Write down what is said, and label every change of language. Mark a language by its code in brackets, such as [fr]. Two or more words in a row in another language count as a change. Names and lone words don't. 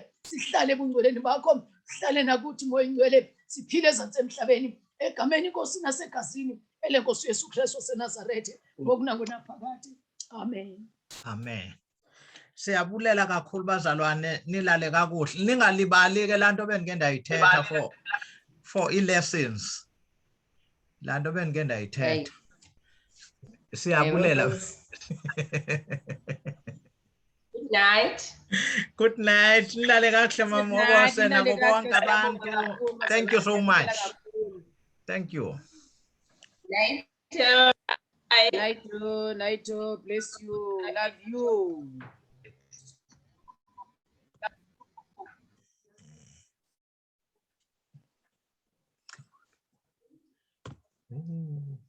[xh] Sihlale ebungcweleni bakho, sihlale nakuthi Moya Oyingcwele, siphile ezantsi emhlabeni egameni inkosi nasegazini elenkosi uYesu Kristu waseNazarethe ngoku nangonaphakade. Amen. Amen. Siyabulela kakhulu bazalwane, nilale kakuhle. Ningalibali ke lanto bengike ndayithetha [en] for lessons. [xh] Lanto bengike ndayithetha. Siyabulela. [en] Good night. Good night. [xh] Nilale kakuhle mamobose nabo bonke abantu. [en] Thank you so much. Thank you. Night. Night, bless you, love you.